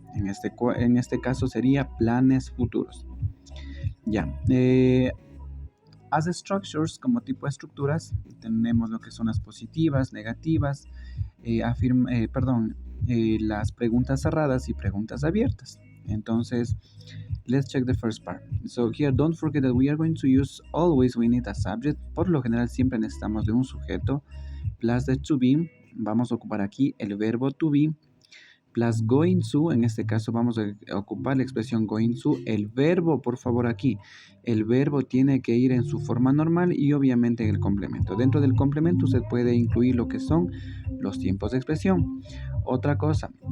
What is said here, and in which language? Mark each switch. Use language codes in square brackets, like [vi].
[es] En este caso sería planes futuros. Ya. [en] As structures, [es] como tipo de estructuras, tenemos lo que son las positivas, negativas, las preguntas cerradas y preguntas abiertas. [en] Entonces, let's check the first part. So here, don't forget that we are going to use always we need a subject. [es] Por lo general siempre necesitamos de un sujeto, [en] plus the to be. [es] Vamos a ocupar aquí el verbo to be, plus going to, en este caso vamos a ocupar la expresión going to, el verbo, por favor aquí, el verbo tiene que ir en su forma normal y obviamente en el complemento. Dentro del complemento usted puede incluir lo que son los tiempos de expresión. Otra cosa,